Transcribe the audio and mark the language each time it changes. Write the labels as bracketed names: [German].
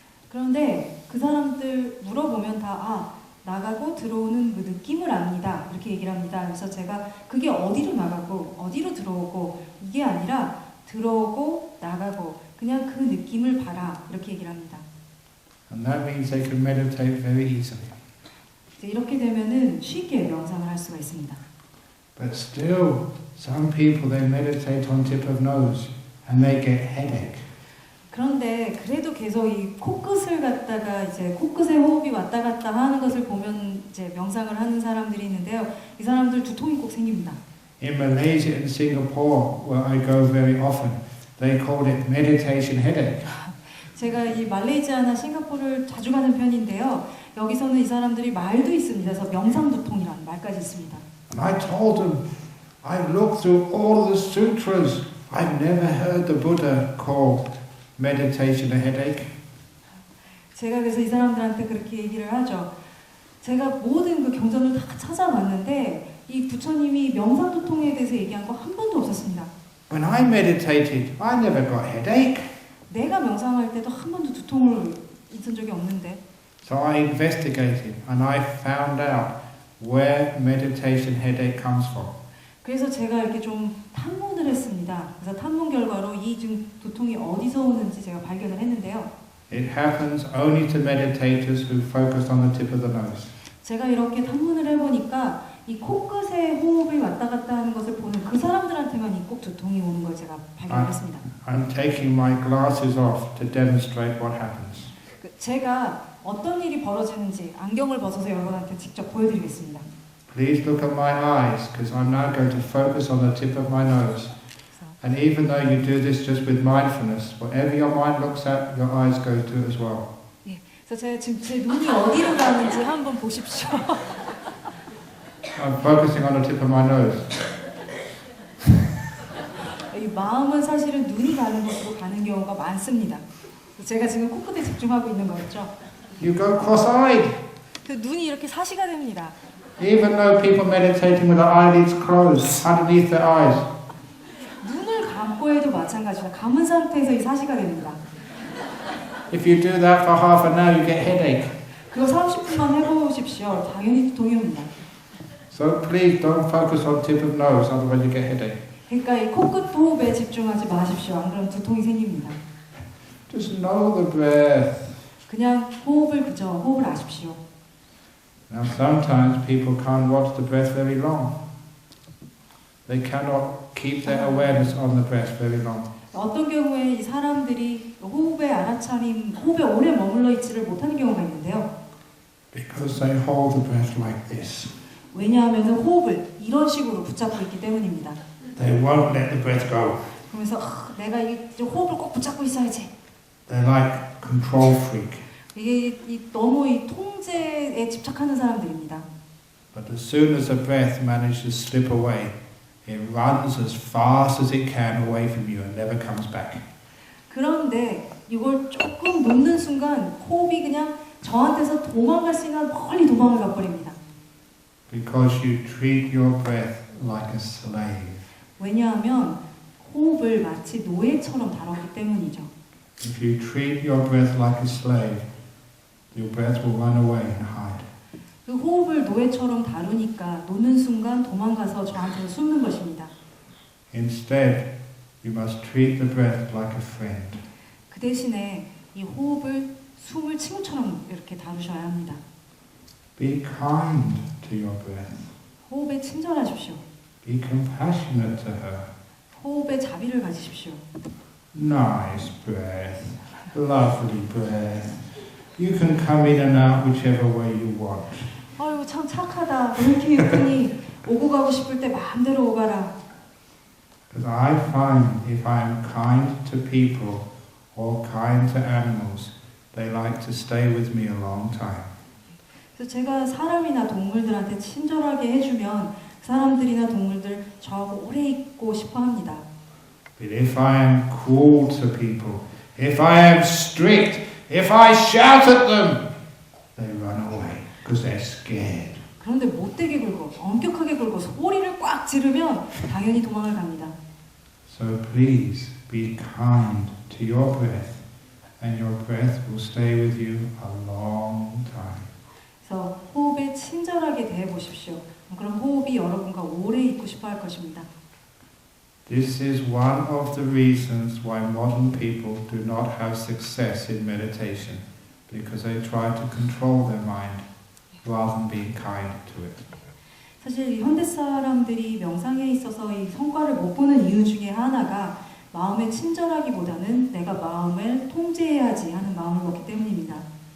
[Korean] 그런데 그 사람들 물어보면 다 나가고 들어오는 그 느낌을 압니다. 이렇게 얘기를 합니다. 그래서 제가 그게 어디로 나가고 어디로 들어오고 이게 아니라 들어오고 나가고 그냥 그 느낌을 봐라. 이렇게 얘기를 합니다. [English] And that means they can meditate very easily. [Korean] 이제 이렇게 되면은 쉽게 명상을 할 수가 있습니다. [English] But still, some people they meditate on tip of nose and they get headache. [Korean] 그런데 그래도 계속 이 코끝을 갖다가 이제 코끝에 호흡이 왔다 갔다 하는 것을 보면 이제 명상을 하는 사람들이 있는데요. 이 사람들 두통이 꼭 생깁니다. [English] In Malaysia and Singapore, where I go very often, they called it meditation headache. [Korean] 제가 이 말레이시아나 싱가포르를 자주 가는 편인데요. 여기서는 이 사람들이 말도 있습니다. 그래서 명상 두통이라는 말까지 있습니다. [English] And I told them, I've looked through all the sutras. I've never heard the Buddha call meditation a headache. [Korean] 제가 그래서 이 사람들한테 그렇게 얘기를 하죠. 제가 모든 그 경전을 다 찾아봤는데 이 부처님이 명상 두통에 대해서 얘기한 거 한 번도 없었습니다. [English] When I meditated, I never got headache. [Korean] 내가 명상할 때도 한 번도 두통을 있은 적이 없는데. [English] So I investigated and I found out where meditation headache comes from. [Korean] 그래서 제가 이렇게 좀 탐문을 했습니다. 그래서 탐문 결과로 이 두통이 어디서 오는지 제가 발견을 했는데요. [English] It happens only to meditators who focus on the tip of the nose. [Korean] 제가 이렇게 탐문을 해보니까 이 코끝에 호흡이 왔다 갔다 하는 것을 보는 그 사람들한테만 이 꼭 두통이 오는 걸 제가 발견했습니다. [English] I'm taking my glasses off to demonstrate what happens. [Korean] 제가 어떤 일이 벌어지는지 안경을 벗어서 여러분한테 직접 보여드리겠습니다. [English] Please look at my eyes, because I'm now going to focus on the tip of my nose. And even though you do this just with mindfulness, whatever your mind looks at, your eyes go to as well. [Korean] 예, 그래서 제가 지금 제 눈이 어디로 가는지 한번 보십시오. [English] I'm focusing on the tip of my nose. [Korean] 이 마음은 사실은 눈이 가는 곳으로 가는 경우가 많습니다. 제가 지금 코끝에 집중하고 있는 거였죠. [English] You go cross-eyed. [Korean] 그 눈이 이렇게 사시가 됩니다. [English] Even though people meditating with their eyelids closed, underneath their eyes. [Korean] 눈을 감고 해도 마찬가지다. 감은 상태에서 이 사시가 됩니다. [English] If you do that for half an hour, you get headache. [Korean] 그거 30분만 해보십시오. 당연히 두통이 옵니다. [English] So please don't focus on tip of nose, otherwise you get headache. [Korean] 그러니까 이 코끝 호흡에 집중하지 마십시오. 안 그러면 두통이 생깁니다. [English] Just know the breath. [Korean] 그냥 호흡을 아십시오. [English] Now sometimes people can't watch the breath very long. They cannot keep their awareness on the breath very long. [Korean] 어떤 경우에 이 사람들이 호흡에 알아차림, 호흡에 오래 머물러 있지를 못하는 경우가 있는데요. [English] Because they hold the breath like this. [Korean] 왜냐하면 호흡을 이런 식으로 붙잡고 있기 때문입니다. [English] They won't let the breath go. [Korean] 그러면서 내가 이 호흡을 꼭 붙잡고 있어야지. [English] They're like control freak. [Korean] 이게 너무 이 통제에 집착하는 사람들입니다. [English] But as soon as the breath manages to slip away, it runs as fast as it can away from you and never comes back. [Korean] 그런데 이걸 조금 놓는 순간 호흡이 그냥 저한테서 도망갈 수 있는 멀리 도망을 가버립니다. [English] Because you treat your breath like a slave. [Korean] 왜냐하면 호흡을 마치 노예처럼 다뤘기 때문이죠. [English] If you treat your breath like a slave, your breath will run away and hide. [Korean] 그 호흡을 노예처럼 다루니까 놓는 순간 도망가서 저한테 숨는 것입니다. [English] Instead, you must treat the breath like a friend. [Korean] 그 대신에 이 호흡을 숨을 친구처럼 이렇게 다루셔야 합니다. [English] Be kind to your breath. [Korean] 호흡에 친절하십시오. [English] Be compassionate to her. [Korean] 호흡에 자비를 가지십시오. [English] Nice breath. Lovely breath. You can come in and out whichever way you want. [Korean] 아유 참 착하다. 왜 이렇게 예쁘니? 오고 가고 싶을 때 마음대로 오가라. [English] Because I find if I am kind to people or kind to animals, they like to stay with me a long time. [Korean] 그래서 제가 사람이나 동물들한테 친절하게 해주면 사람들이나 동물들 저하고 오래 있고 싶어합니다. [English] But if I am cruel to people, if I am strict, if I shout at them, they run away because they're scared. [Korean] 그런데 못되게 굴고 엄격하게 굴고 소리를 꽉 지르면 당연히 도망을 갑니다. [English] So please be kind to your breath, and your breath will stay with you a long time. [Korean] 그래서 호흡에 친절하게 대해 보십시오. 그럼 호흡이 여러분과 오래 있고 싶어 할 것입니다. [English] This is one of the reasons why modern people do not have success in meditation, because they try to control their mind rather than being kind to it. [Korean] 사실 이 현대 사람들이 명상에 있어서 이 성과를 못 보는 이유 중에 하나가 마음에 친절하기보다는 내가 마음을 통제해야지 하는 마음을 먹기 때문입니다.